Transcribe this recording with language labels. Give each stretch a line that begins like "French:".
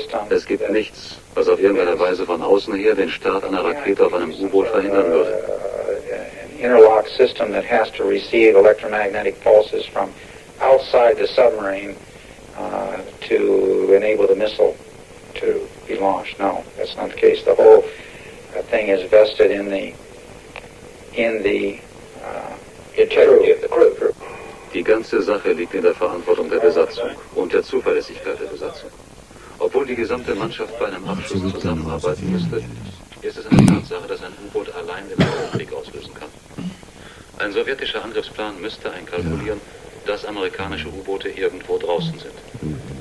German: Es gibt nichts, was auf irgendeine Weise von außen her den Start einer Rakete auf einem U-Boot verhindern würde.
English: Interlock system that has to receive electromagnetic pulses from outside the submarine to enable the missile to be launched. No, that's not the case. The whole thing is vested in the integrity of the crew.
German: Die ganze Sache liegt in der Verantwortung der Besatzung und der Zuverlässigkeit der Besatzung. Obwohl die gesamte Mannschaft bei einem Abschuss zusammenarbeiten müsste, ist es eine Tatsache, dass ein U-Boot allein den Weltkrieg auslösen kann. Ein sowjetischer Angriffsplan müsste einkalkulieren, dass amerikanische U-Boote irgendwo draußen sind.